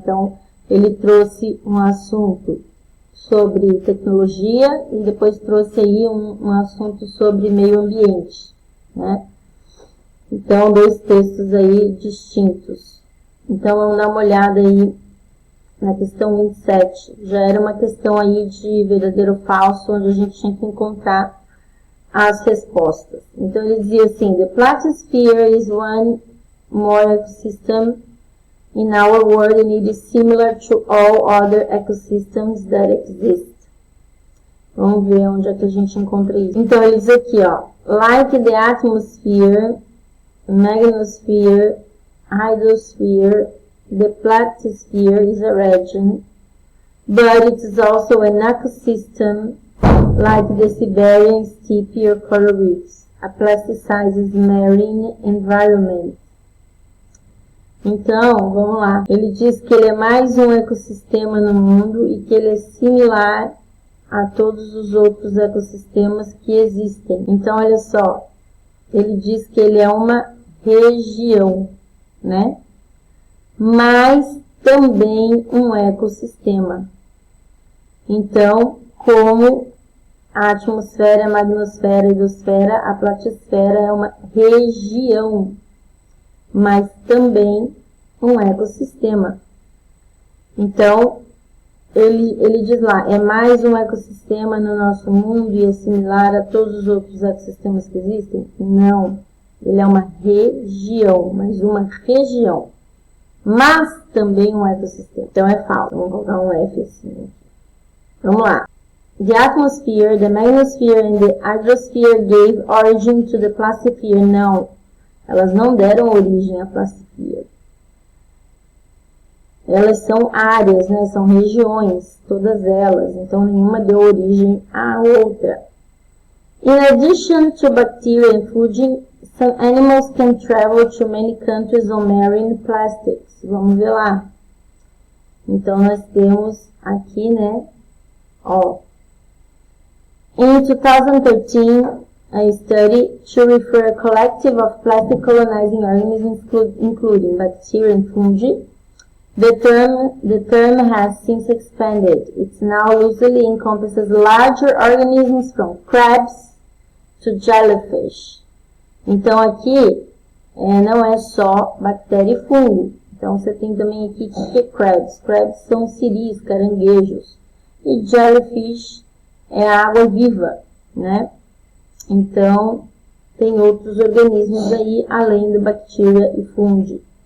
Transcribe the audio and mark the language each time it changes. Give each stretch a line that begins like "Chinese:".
Portuguese: Então, ele trouxe um assunto sobre tecnologia e depois trouxe aí um assunto sobre meio ambiente, né? Então, 2 textos aí distintos. Então, vamos dar uma olhada aí na questão 27. Já era uma questão aí de verdadeiro ou falso, onde a gente tinha que encontrar as respostas. Então, ele dizia assim,
English: the planisphere is one more ecosystem in our world and it is similar to all other ecosystems that exist.
Portuguese: Vamos ver onde é que a gente encontra isso. Então, ele diz aqui, ó,
English: like the atmosphere, magnetosphere, hydrosphere, the planisphere is a region but it is also an ecosystem like the Siberian steppe or coral reefs, a plasticized marine environment.
Portuguese: Então, vamos lá. Ele diz que ele é mais um ecossistema no mundo e que ele é similar a todos os outros ecossistemas que existem. Então, olha só. Ele diz que ele é uma região, né? Mas também um ecossistema. Então, como a atmosfera, a magnosfera, a hidrosfera, a platisfera é uma região, mas também um ecossistema. Então, ele diz lá, é mais um ecossistema no nosso mundo e é similar a todos os outros ecossistemas que existem? Não. Ele é uma região, mas uma região. Mas também um ecossistema. Então é falso. Vamos colocar um F assim. Vamos lá.
English: The atmosphere, the magnetosphere and the hydrosphere gave origin to the plastisphere.
Portuguese: Não. Elas não deram origem à plastisphere. Elas são áreas, né? São regiões, todas elas. Então, nenhuma deu origem à outra.
English: In addition to bacteria and fungi, some animals can travel to many countries on marine plastics.
Portuguese: Vamos ver lá. Então, nós temos aqui, né? Ó.
English: In 2013, a study to refer a collective of plastic colonizing organisms, including bacteria and fungi. The term has since expanded. It now loosely encompasses larger organisms from crabs to jellyfish.
Portuguese: Então aqui não é só bactéria e fungo. Então você tem também aqui o que é crabs. Crabs são siris, caranguejos. E jellyfish é a água viva, né? Então tem outros organismos aí além do bactéria e fungo.